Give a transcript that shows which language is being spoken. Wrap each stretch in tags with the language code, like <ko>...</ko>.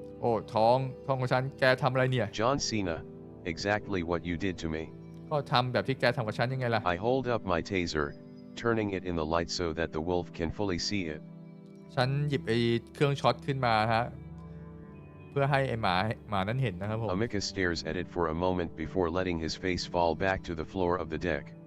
<th>โอ้ท้องของฉันแกทำอะไรเนี่ย</th> <en>John Cena, exactly what you did to me.</en> <th>ก็ทำแบบที่แกทำกับฉันยังไงล่ะ</th> <en>I hold up my taser, turning it in the light so that the wolf can fully see it.</en> <th>ฉันหยิบไอ้เครื่องช็อตขึ้นมาฮะเพื่อให้ไอ้หมานั้นเห็นนะครับผม</th> <en>Amicus stares at it for a moment before letting his face fall back to the floor of the deck.</en>